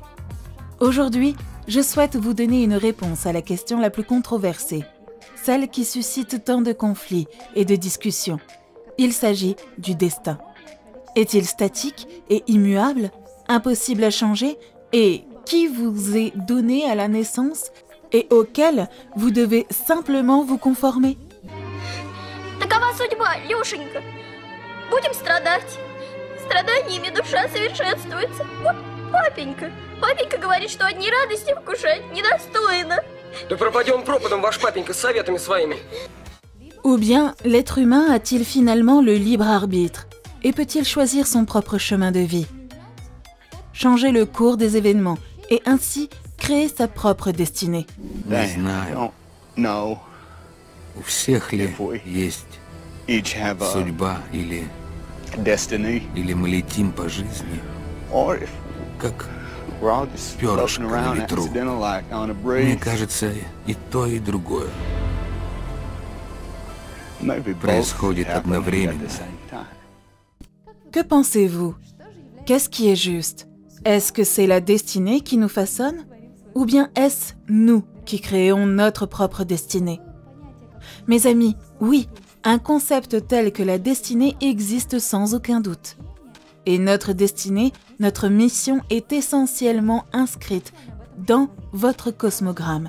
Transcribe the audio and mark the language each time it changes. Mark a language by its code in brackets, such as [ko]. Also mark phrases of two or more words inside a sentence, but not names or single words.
[fr] Aujourd'hui, je souhaite vous donner une réponse à la question la plus controversée, celle qui suscite tant de conflits et de discussions. Il s'agit du destin. Est-il statique et immuable, impossible à changer et qui vous est donné à la naissance et auquel vous devez simplement vous conformer? [ru] Такова судьба, Лешенька. Будем страдать. Страданиями душа совершенствуется. Вот папенька. Папенька говорит, что одни радости вкушать недостойно. Да пропадем пропадом, ваш папенька, с советами своими. [fr] Ou bien, l'être humain a-t-il finalement le libre arbitre et peut-il choisir son propre chemin de vie? Changer le cours des événements et ainsi créer sa propre destinée. [ru] Не знаю, [en] No. [ru] у всех ли [en] If we [ru] есть [en] each have a [ru] судьба или [en] destiny, [ru] мы летим по жизни, [en] or if [ru] как, [en] we're all just [ru] Перышко [en] floating [ru] на [en] around [ru] ветру. [en] accidental like on a [ru] мне [en] breeze. [ru] кажется, и то, и другое. [en] Maybe both [ru] происходит [en] happening at [ru] одновременно. [en] the same time. [fr] Que pensez-vous? Qu'est-ce qui est juste? Est-ce que c'est la destinée qui nous façonne? Ou bien est-ce nous qui créons notre propre destinée? Mes amis, oui, un concept tel que la destinée existe sans aucun doute. Et notre destinée, notre mission est essentiellement inscrite dans votre cosmogramme.